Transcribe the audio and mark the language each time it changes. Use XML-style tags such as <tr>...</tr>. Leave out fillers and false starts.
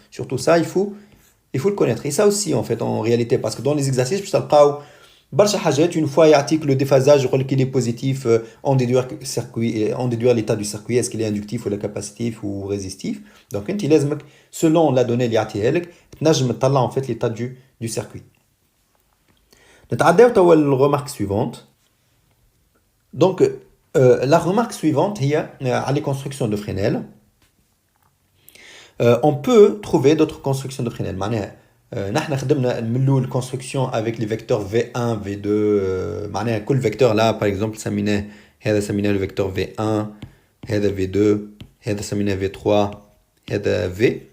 <fr>Surtout ça, il faut le connaître. Et ça aussi, en fait, en réalité, parce que dans les exercices,</fr> <ar>باش تلقاو برشا حاجات</ar> <fr>une fois يعطيك le déphasage</fr> <ar>يقول لك</ar> <fr>il est positif, en déduire l'état du circuit, est-ce qu'il est inductif ou capacitif ou résistif. Donc</fr> <ar>انت لازمك</ar> <fr>selon la donnée</fr> <ar>اللي يعطيها لك تنجم تطلع</ar> <fr>en fait l'état du circuit.</fr> <ar>نتعداو توا الremarque suivante.</ar> <fr>Donc la remarque suivante</fr> <ar>هي على</ar> <fr>les constructions de Fresnel. On peut trouver d'autres constructions de Fresnel.</fr> <ar>معناها نحن خدمنا من الاول</ar> <fr>construction avec les vecteurs V1 V2, معناها كل vecteur là par exemple سميناه le vecteur V1, هذا V2, هذا سميناه V3, هذا V.</fr>